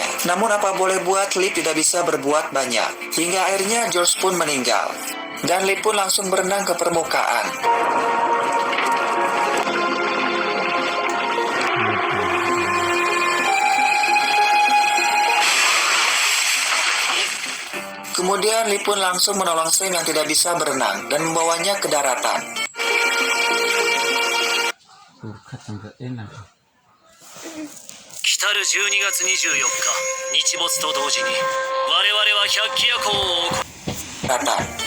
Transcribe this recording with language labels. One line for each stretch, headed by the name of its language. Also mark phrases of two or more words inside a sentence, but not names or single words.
Indonesian: Namun apa boleh buat, Liv tidak bisa berbuat banyak hingga akhirnya George pun meninggal dan Liv pun langsung berenang ke permukaan. Kemudian Liv pun langsung menolong Sam yang tidak bisa berenang dan membawanya ke daratan.
Japanese: 来る12月24日、日没と同時に我々は百鬼夜行を行う。
Indonesian: Daratan.